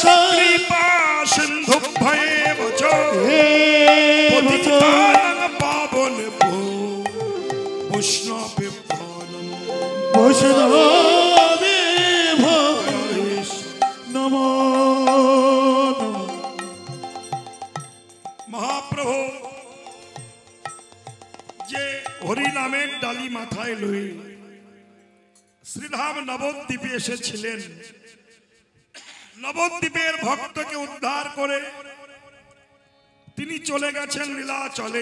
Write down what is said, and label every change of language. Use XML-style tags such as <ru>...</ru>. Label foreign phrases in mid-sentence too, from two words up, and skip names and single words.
<sa>কৃপা সিন্ধুভ্যেব চ এব চ পতিতানাং পাবনেভ্যো বৈষ্ণবেভ্যো নমো বৈষ্ণবেভ্যো নমো নমঃ।</sa> <bn>মহাপ্রভু যে হরি নামের ডালি মাথায় লয়ে শ্রীধাম নবদ্বীপে এসেছিলেন, নবদ্বীপের ভক্তকে উদ্ধার করে তিনি চলে গেছেন লীলাচলে।</bn>